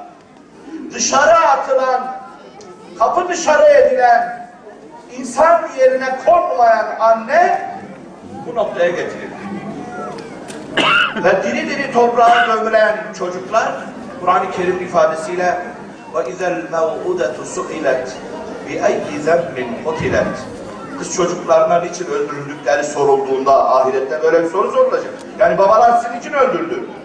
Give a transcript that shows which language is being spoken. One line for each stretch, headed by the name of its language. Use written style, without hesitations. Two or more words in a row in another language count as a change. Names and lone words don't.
Turkish: Dışarı atılan, kapı dışarı edilen, insan yerine konmayan anne bu noktaya getirildi. Ve diri diri toprağa gömülen çocuklar Kur'an-ı Kerim ifadesiyle
Arabic: وَاِذَا الْمَوْءُدَةُ سُئِلَتْ بِاَيِّ ذَنْبٍ قُتِلَتْ
Turkish: Kız çocuklarına niçin öldürüldükleri sorulduğunda ahirette böyle bir soru sorulacak. Yani babalar sizin için öldürdü.